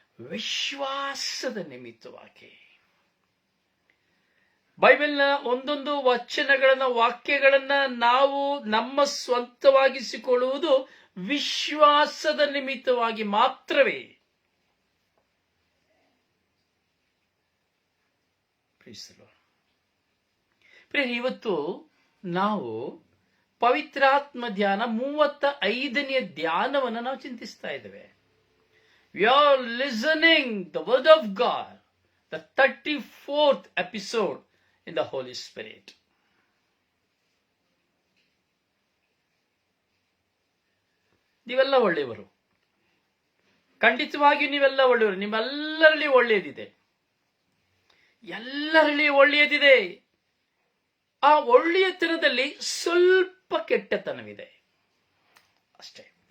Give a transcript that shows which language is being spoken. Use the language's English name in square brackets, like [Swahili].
[Kannada] ವಿಶ್ವಾಸದ ನಿಮಿತ್ತವಾಗಿ. ಬೈಬಲ್ನ ಒಂದೊಂದು ವಚನಗಳನ್ನ, ವಾಕ್ಯಗಳನ್ನ ನಾವು ನಮ್ಮ ಸ್ವಂತವಾಗಿಸಿಕೊಳ್ಳುವುದು ವಿಶ್ವಾಸದ ನಿಮಿತ್ತವಾಗಿ ಮಾತ್ರವೇ. ಇವತ್ತು ನಾವು ಪವಿತ್ರಾತ್ಮ ಧ್ಯಾನ 35ನೇ ಧ್ಯಾನವನ್ನು ನಾವು ಚಿಂತಿಸ್ತಾ ಇದ್ದೇವೆ. [English] We are listening the word of God, the 34th episode in the Holy Spirit. [Kannada] ನೀವೆಲ್ಲ ಒಳ್ಳೆಯವರು, ಖಂಡಿತವಾಗಿಯೂ ನೀವೆಲ್ಲ ಒಳ್ಳೆಯವರು. ನಿಮ್ಮೆಲ್ಲರಲ್ಲಿ ಒಳ್ಳೆಯದಿದೆ, ಎಲ್ಲರಲ್ಲಿ ಒಳ್ಳೆಯದಿದೆ. ಆ ಒಳ್ಳೆಯತನದಲ್ಲಿ ಸ್ವಲ್ಪ ಕೆಟ್ಟತನವಿದೆ ಅಷ್ಟೇ.